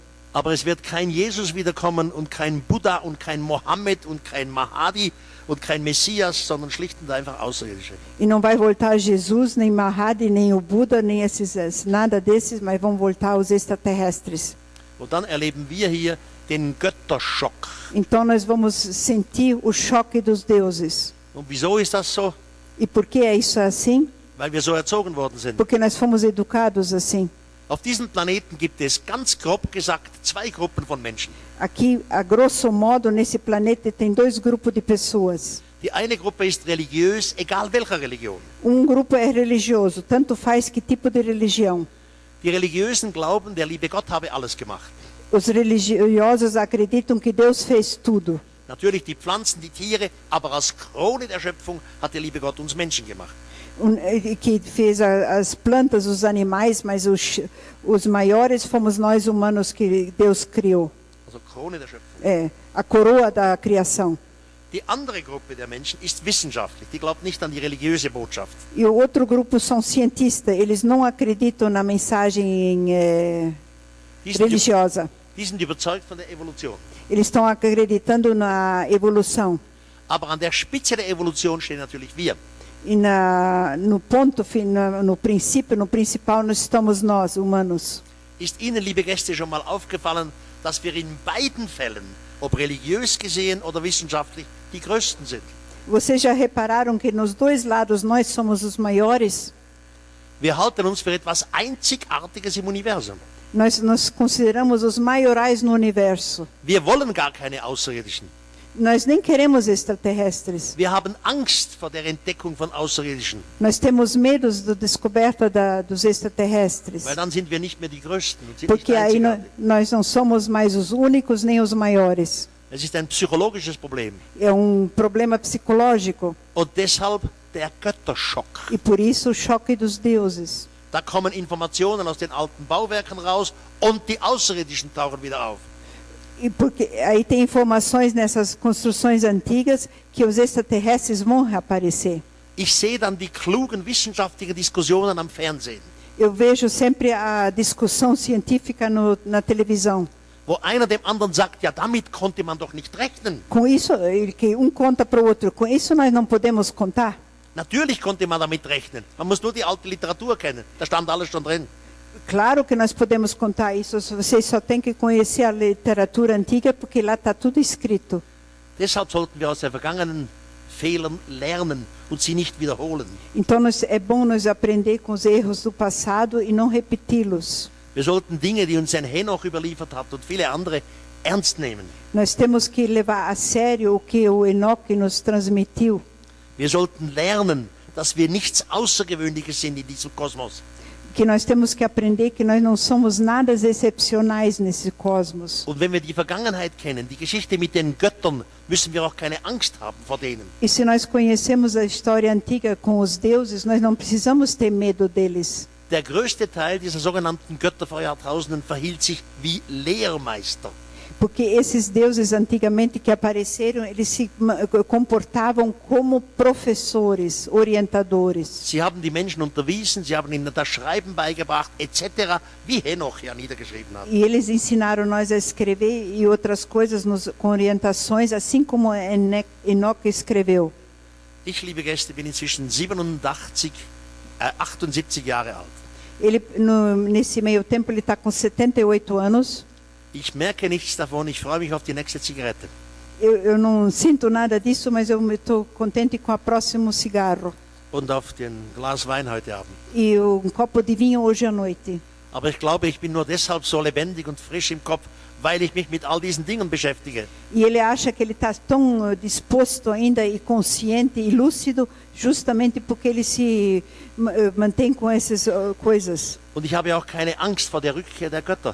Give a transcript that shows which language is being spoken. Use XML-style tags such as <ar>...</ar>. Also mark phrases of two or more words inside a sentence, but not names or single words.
<de>Aber es wird kein Jesus wiederkommen und kein Buddha und kein Mohammed und kein Mahdi und kein Messias, sondern schlicht und einfach Außerirdische.</de> <pt>E não vai voltar Jesus, nem Mahdi, nem o Buda, nem nada desses, mas vão voltar os extraterrestres.</pt> <de>Und dann erleben wir hier den Götterschock.</de> <pt>Então nós vamos sentir o choque dos deuses.</pt> <de>Und wieso ist das so?</de> <pt>E por que é isso assim?</pt> <de>Weil wir so erzogen worden sind.</de> <pt>Porque nós fomos educados assim.</pt> <de>Auf diesem Planeten gibt es ganz grob gesagt zwei Gruppen von Menschen.</de> <pt>Aqui, a grosso modo, nesse planeta tem dois grupos de pessoas.</pt> <de>Die eine Gruppe ist religiös, egal welcher Religion.</de> <pt>Grupo é religioso, tanto faz que tipo de religião.</pt> <de>Die Religiösen glauben, der liebe Gott habe alles gemacht.</de> <pt>Os religiosos acreditam que Deus fez tudo.</pt> <de>Natürlich die Pflanzen, die Tiere, aber als Krone der Schöpfung hat der liebe Gott uns Menschen gemacht.</de> <pt>Que fez as plantas, os animais, mas os maiores fomos nós humanos que Deus criou.</pt> <de>Also Krone der Schöpfung.</de> <pt>É, a coroa da criação.</pt> <de>Die andere Gruppe der Menschen ist wissenschaftlich. Die glaubt nicht an die religiöse Botschaft.</de> <pt>E o outro grupo são cientistas. Eles não acreditam na mensagem religiosa.</pt> <de>Die sind überzeugt von der Evolution.</de> <pt>Eles estão acreditando na evolução.</pt> <de>Aber an der Spitze der Evolution stehen natürlich wir.</de> <pt>E no ponto, no princípio, no principal, nós estamos nós, humanos.</pt> <de>Ist Ihnen, liebe Gäste, schon mal aufgefallen, dass wir in beiden Fällen, ob religiös gesehen oder wissenschaftlich, die Größten sind?</de> <pt>Vocês já repararam que nos dois lados nós somos os maiores?</pt> <de>Wir halten uns für etwas Einzigartiges im Universum.</de> <pt>Nós nos consideramos os maiorais no universo.</pt> <de>Wir wollen gar keine Außerirdischen.</de> <pt>Nós nem queremos extraterrestres.</pt> <de>Wir haben Angst vor der Entdeckung von Außerirdischen.</de> <pt>Nós temos medos da descoberta dos extraterrestres.</pt> <de>Weil dann sind wir nicht mehr die Größten und sind</de> <pt>Porque</pt> <de>nicht</de> <pt>aí</pt> <de>einzigartig.</de> <pt>nós não somos mais os únicos nem os maiores.</pt> <de>Es ist ein psychologisches Problem.</de> <pt>É problema psicológico.</pt> <de>Und deshalb der Götterschock.</de> <pt>E por isso o choque dos deuses.</pt> <de>Da kommen Informationen aus den alten Bauwerken raus und die Außerirdischen tauchen wieder auf.</de> <pt>E porque aí tem informações nessas construções antigas que os extraterrestres vão reaparecer.</pt> <de>Ich sehe dann die klugen wissenschaftlichen Diskussionen am Fernsehen.</de> <pt>Eu vejo sempre a discussão científica na televisão.</pt> <de>Wo einer dem anderen sagt, ja, damit konnte man doch nicht rechnen.</de> <pt>Com isso, que conta para o outro, com isso nós não podemos contar.</pt> <de>Natürlich konnte man damit rechnen. Man muss nur die alte Literatur kennen. Da stand alles schon drin.</de> <pt>Claro que nós podemos contar isso. Vocês só têm que conhecer a literatura antiga, porque lá está tudo escrito.</pt> <de>Deshalb sollten wir aus den vergangenen Fehlern lernen und sie nicht wiederholen.</de> <pt>Então é bom nós aprender com os erros do passado e não repeti-los.</pt> <de>Wir sollten Dinge, die uns ein Henoch überliefert hat und viele andere, ernst nehmen.</de> <pt>Nós temos que levar a sério o que o Enoque nos transmitiu.</pt> <de>Wir sollten lernen, dass wir nichts Außergewöhnliches sind in diesem Kosmos.</de> <pt>Que nós temos que aprender que nós não somos nada excepcionais nesse cosmos.</pt> <de>Und wenn wir die Vergangenheit kennen, die Geschichte mit den Göttern, müssen wir auch keine Angst haben vor denen.</de> <pt>E se nós conhecemos a história antiga com os deuses, nós não precisamos ter medo deles.</pt> <de>Der größte Teil dieser sogenannten Götter vor Jahrtausenden verhielt sich wie Lehrmeister.</de> <pt>Porque esses deuses antigamente que apareceram, eles se comportavam como professores, orientadores.</pt> <de>Sie haben die Menschen unterwiesen, sie haben ihnen das Schreiben beigebracht, etc., wie Henoch ja niedergeschrieben hat.</de> <pt>E eles ensinaram nós a escrever e outras coisas com orientações, assim como Enoque escreveu.</pt> <de>Ich, liebe Gäste, bin inzwischen 78 Jahre alt.</de> <pt>Ele, nesse meio tempo, ele está com 78 anos.</pt> <de>Ich merke nichts davon, ich freue mich auf die nächste Zigarette.</de> <pt>Eu não sinto nada disso, mas eu estou contente com o próximo cigarro.</pt> <de>Und auf den Glas Wein heute Abend.</de> <pt>E copo de vinho hoje à noite.</pt> <de>Aber ich glaube, ich bin nur deshalb so lebendig und frisch im Kopf, weil ich mich mit all diesen Dingen beschäftige.</de> <pt>E ele acha que ele está tão disposto ainda e consciente e lúcido, justamente porque ele se mantém com essas coisas.</pt> <de>Und ich habe auch keine Angst vor der Rückkehr der Götter.</de>